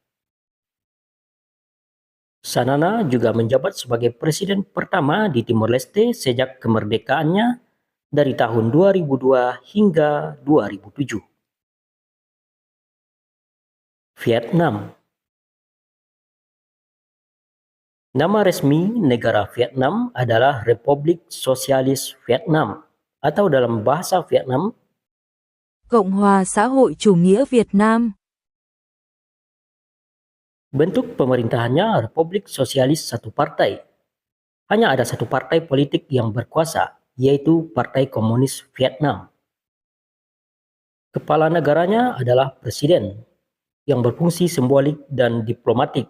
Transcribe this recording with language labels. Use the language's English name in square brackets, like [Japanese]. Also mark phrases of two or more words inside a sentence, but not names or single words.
[Indonesian] Sanana juga menjabat sebagai presiden pertama di Timor Leste sejak kemerdekaannya dari tahun 2002 hingga 2007. Vietnam. Nama resmi negara Vietnam adalah Republik Sosialis Vietnam atau dalam bahasa Vietnam, [Vietnamese] Cộng hòa xã hội chủ nghĩa Việt Nam. [Indonesian] Bentuk pemerintahannya Republik Sosialis satu partai. Hanya ada satu partai politik yang berkuasa, yaitu Partai Komunis Vietnam. Kepala negaranya adalah presiden, yang berfungsi simbolik dan diplomatik.